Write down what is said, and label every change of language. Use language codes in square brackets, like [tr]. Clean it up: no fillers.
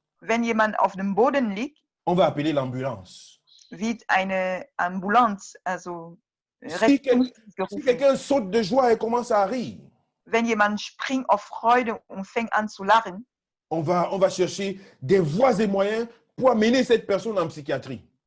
[de] Wenn jemand auf dem Boden liegt, [fr] on va appeler l'ambulance. [de] wird eine Ambulanz, also [fr] Si [de] Rettungsdienst [fr] Si [de] gerufen. [fr] quelqu'un saute de joie et commence à rire, [de] Wenn jemand springt auf Freude und fängt an zu lachen, [fr] on va chercher des voies et moyens pour amener cette personne en psychiatrie.